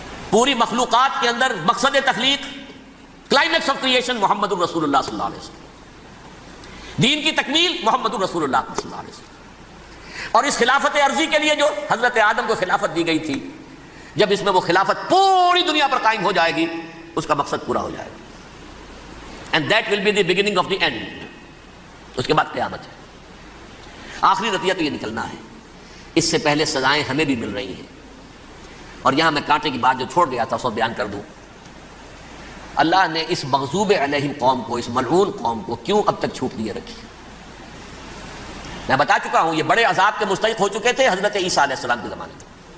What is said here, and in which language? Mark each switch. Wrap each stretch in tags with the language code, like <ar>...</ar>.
<ur>پوری مخلوقات کے اندر مقصد تخلیق،</ur> <en>climax of creation</en> <ur>محمد الرسول اللہ صلی اللہ علیہ وسلم. دین کی تکمیل محمد الرسول اللہ صلی اللہ علیہ وسلم. اور اس خلافت عرضی کے لیے جو حضرت آدم کو خلافت دی گئی تھی، جب اس میں وہ خلافت پوری دنیا پر قائم ہو جائے گی، اس کا مقصد پورا ہو جائے گا.</ur> <en>And that will be the beginning of the end.</en> <ur>اس کے بعد قیامت ہے. آخری نتیجہ تو یہ نکلنا ہے. اس سے پہلے سزائیں ہمیں بھی مل رہی ہیں. اور یہاں میں کانٹے کی بات جو چھوڑ گیا تھا اس کو بیان کر دوں. اللہ نے اس مغضوب علیہم قوم کو، اس ملعون قوم کو کیوں اب تک چھوٹ دیے رکھی؟ میں بتا چکا ہوں یہ بڑے عذاب کے مستحق ہو چکے تھے حضرت عیسیٰ علیہ السلام کے زمانے میں.</ur>